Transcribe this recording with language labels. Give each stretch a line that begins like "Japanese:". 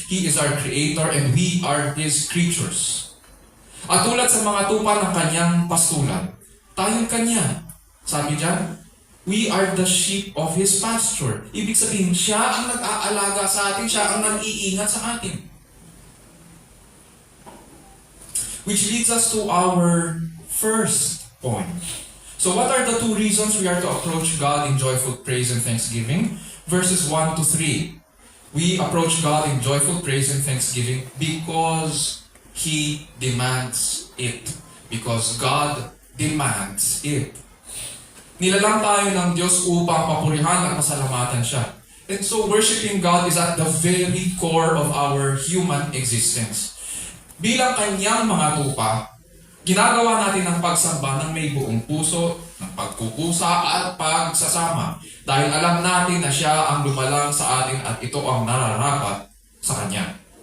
English: He is our creator and we are His creatures.
Filipino: At tulad sa mga tupa ng kanyang pastulan, tayong kanya. Sabi dyan,
English: we are the sheep of His pasture.
Filipino: Ibig sabihin, siya ang nag-aalaga sa atin, siya ang nag-iingat sa atin.
English: Which leads us to our first point. So what are the two reasons we are to approach God in joyful praise and thanksgiving? Verses 1 to 3. We approach God in joyful praise and thanksgiving because He demands it. Because God demands it.
Filipino: Nilalang tayo ng Diyos upang papurihan at pasalamatan siya.
English: And so worshiping God is at the very core of our human existence.
Filipino: Bilang kanyang mga tupa, ginagawa natin ang pagsamba ng may buong puso, ng pagkukusa at pagsasama. Dahil alam natin na siya ang lumalang sa atin at ito ang nararapat sa kanya.